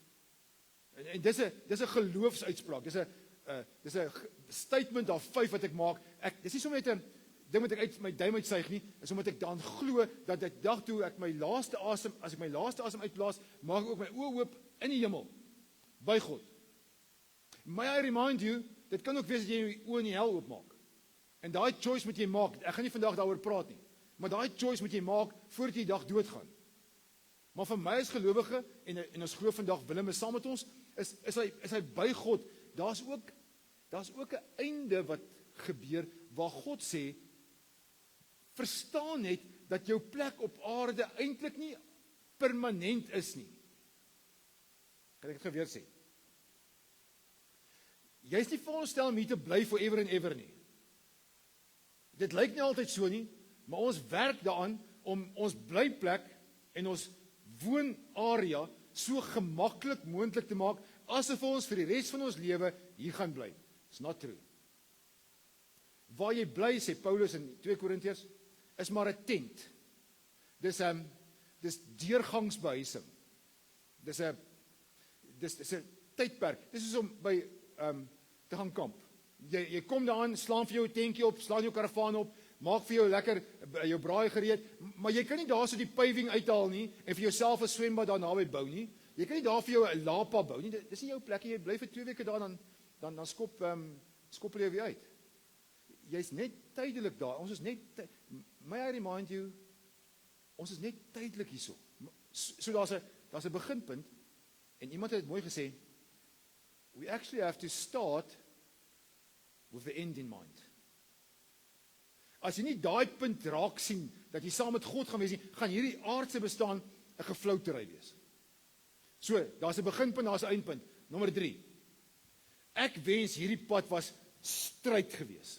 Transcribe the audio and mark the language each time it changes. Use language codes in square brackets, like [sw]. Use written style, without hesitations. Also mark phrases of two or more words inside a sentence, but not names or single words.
[af] En dis 'n geloofsuitspraak, dis 'n [en] statement of faith [af] wat ek maak. Dis nie sommer net 'n ding wat ek uit my duim uitsuig nie, is omdat ek daaraan glo, dat ek dag toe ek my laaste asem, as ek my laaste asem uitblaas, maak ek ook my oë oop in die hemel, by God. [en] May I remind you, [af] dit kan ook wees dat jy jou oë in die hel oopmaak. En daai choice moet jy maak. Ek gaan nie vandag daaroor praat nie, maar daai choice moet jy maak voordat jy die dag doodgaan. Maar vir my as gelowige, en ons glo vandag Willem is saam met ons, is hy by God. Daar's ook 'n einde wat gebeur, waar God sê, verstaan net dat jou plek op aarde eintlik nie permanent is nie. Kan ek dit weer sê? Jy is nie veronderstel om hier te bly [en] forever and ever [af] nie. Dit lyk nie altyd so nie, maar ons werk daaraan om ons blyplek en ons woonarea so gemaklik moontlik te maak, asof ons vir die res van ons lewe hier gaan bly. [en] It's not true. [af] Waar jy bly, sê Paulus in 2 Korintiërs, is maar 'n tent. Dis deurgangsbehuising. Dis 'n tydperk. Dis is om by te gaan kamp. Jy kom daaraan, slaan vir jou 'n tentjie op, slaan jou karavaan op, maak vir jou lekker jou braai gereed, maar jy kan nie daar so die paving uithaal nie en vir jouself 'n swembad daar naby bou nie. Jy kan nie daar vir jou 'n lapa bou nie. Dis nie jou plekkie. Jy bly vir 2 weke daar, dan skop jy weer uit. Jy's net tydelik daar. Ons is net [en] may I remind you, [af] ons is net tydelik hierso. So daar's 'n beginpunt, en iemand het dit mooi gesê, [en] we actually have to start with the end in mind. [af] As jy nie daai punt raak sien, dat jy saam met God gaan wees nie, gaan hierdie aardse bestaan 'n gefloutery wees. So, daar's 'n beginpunt, daar's 'n eindpunt. Nommer 3. Ek wens hierdie pad was stryd gewees.